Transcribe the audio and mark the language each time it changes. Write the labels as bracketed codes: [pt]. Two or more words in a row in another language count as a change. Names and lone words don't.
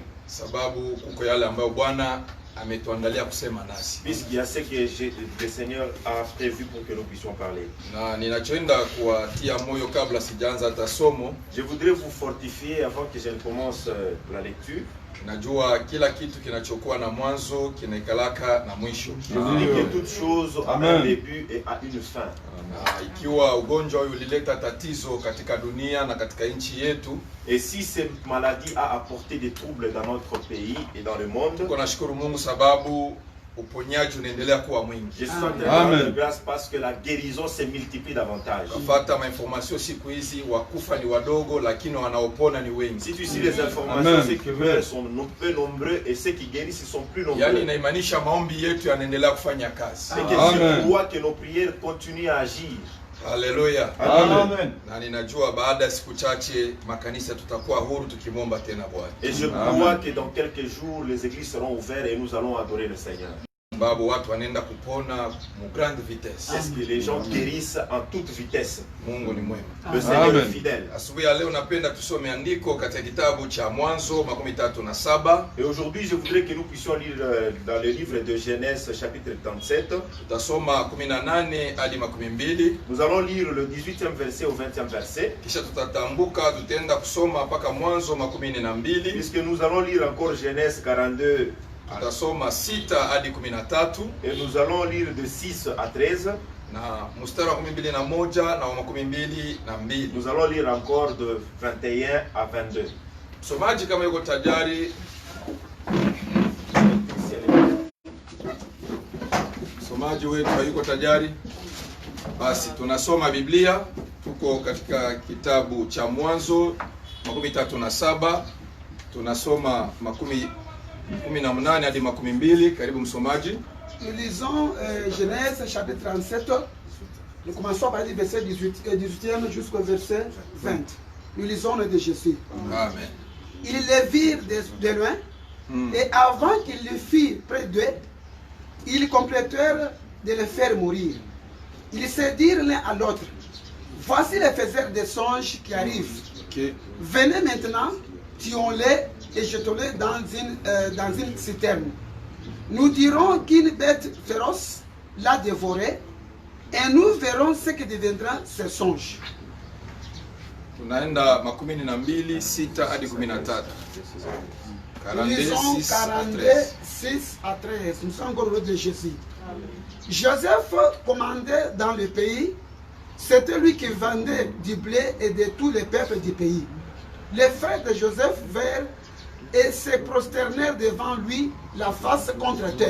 [sw] sababu kuko yale ambayo Bwana ametuandalia kusema nasi. [fr] Puisqu'il y a ce que le Seigneur a prévu pour que nous puissions parler. [sw] Na ninachoenda kuwatia moyo kabla sijaanza hata somo. [fr] Je voudrais vous fortifier avant que je ne commence la lecture. [sw] Najua kila kitu kinachokuwa na mwanzo kinaikalaka na mwisho. [fr] Je vous dis que toute chose a un début et a une fin. [sw] Ikiwa ugonjwa huu ulileta tatizo katika dunia na katika nchi yetu, [fr] et si cette maladie a apporté des troubles dans notre pays et dans le monde, [sw] tunashukuru Mungu sababu uponyaji unaendelea kuwa mwingi. [fr] Je suis tellement de grâce parce que la guérison se multiplie davantage. [sw] Kufuata information siku hizi wakufa ni wadogo lakini wanaopona ni wengi. [fr] Si tu suis les informations, ceux qui meurent sont peu nombreux et ceux qui guérissent sont plus nombreux. [sw] Yani inamaanisha maombi yetu yanaendelea kufanya kazi. [fr] C'est que je crois que nos prières continuent à agir. [sw] Haleluya. Amen. Na ninajua baada ya siku chache makanisa tutakuwa huru tukimwomba tena Bwana. [fr] Et je crois que dans quelques jours les églises seront ouvertes et nous allons adorer le Seigneur. [sw] Sababu watu wanaenda kupona mu [fr] grande vitesse. Est-ce que les gens guérissent en toute vitesse? [sw] Mungu ni mwema. [fr] Le Seigneur est fidèle. [sw] Asubuhi ya leo napenda tusome andiko katika kitabu cha Mwanzo 37. [fr] Et aujourd'hui je voudrais que nous puissions lire dans le livre de Genèse chapitre 37. [sw] Tutasoma 18 hadi 22. [fr] Nous allons lire le 18e verset au 20e verset. [sw] Kisha tutatambuka tutaenda kusoma mpaka Mwanzo 12. [fr] Puisque nous allons lire encore Genèse 42. [sw] Tutasoma 6 hadi 13. [fr] Et nous allons lire de 6 à 13. [sw] Na mstari wa 12 na moja na wa 12 na 2. [fr] Nous allons lire encore de 21 à 22. [sw] Msomaji kama yuko tayari. Msomaji wetu yuko tayari. Basi tunasoma Biblia. Tuko katika kitabu cha Mwanzo 37. Tunasoma 18 hadi 12. Karibu msomaji. [fr] Nous lisons Genèse chapitre 37. Nous commençons par le verset 18e jusqu'au verset 20. Nous lisons le de Jésus. Amen. Ils les virent de loin, et avant qu'ils le firent près d'eux, ils complétèrent de le faire mourir. Ils se dirent l'un à l'autre, voici les faiseurs des songes qui arrivent. Okay. Venez maintenant, tuons-les et jetons-les dans une citerne. Nous dirons qu'une bête féroce l'a dévoré, et nous verrons ce que deviendra ce songe. [sw] Tunaenda 12 6 hadi 13. [fr] Nous lisons 42 6 à 13. Nous sommes encore au de Jésus. Joseph commandait dans le pays. C'était lui qui vendait du blé et de tous les peuples du pays. Les frères de Joseph vinrent et se prosternèrent devant lui, la face contre terre.